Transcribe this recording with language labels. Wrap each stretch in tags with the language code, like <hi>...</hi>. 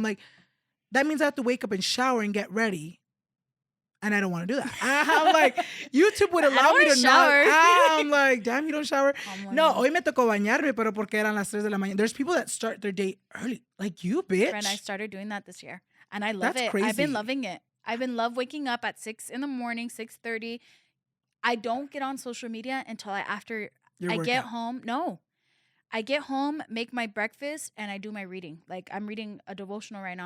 <en>I'm like, that means I have to wake up and shower and get ready. And I don't want to do that. I'm like, YouTube would allow me to shower. I'm like, damn, you don't shower?</en> <es>No, hoy me tocó bañarme, pero porque eran las 3 de la mañana.</es> <en>There's people that start their day early. Like you, bitch. And I started doing that this year. And I love it. Crazy. I've been loving it. I've been waking up at 6 in the morning, 6:30. I don't get on social media until after I get home. No. I get home, make my breakfast, and I do my reading. Like, I'm reading a devotional right now.</en>